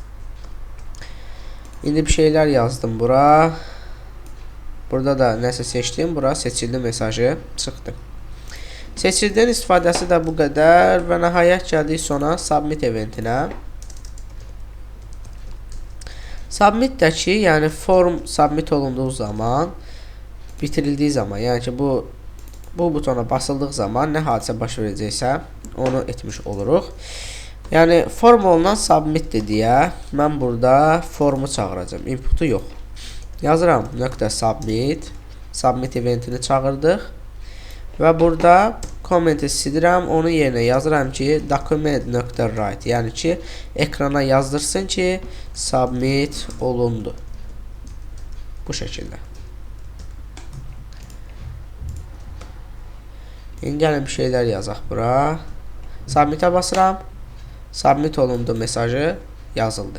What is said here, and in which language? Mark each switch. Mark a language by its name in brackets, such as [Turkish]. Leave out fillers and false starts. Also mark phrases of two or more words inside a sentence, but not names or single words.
[Azerbaijani] İndi bir şeylər yazdım bura. Burada da nəsə seçdim. Bura seçildi mesajı çıxdı. Seçildiyin istifadəsi də bu qədər və nəhayət gəldik sona submit eventinə. Submitdəki, yəni form submit olunduğu zaman, bitirildiyi zaman, yəni ki bu butona basıldığı zaman nə hadisə baş verəcəksə onu etmiş oluruq. Yəni form olunan submit deyə mən burada formu çağıracağım. Inputu yox. Yazıram .submit. Submit eventini çağırdıq. Və burada kommenti silirəm. Onun yerinə yazıram ki document.write. Yəni ki ekrana yazdırsın ki submit olundu. Bu şəkildə. İndi gəlin bir şeylər yazaq bura. Submit'ə basıram. Submit olundu mesajı yazıldı.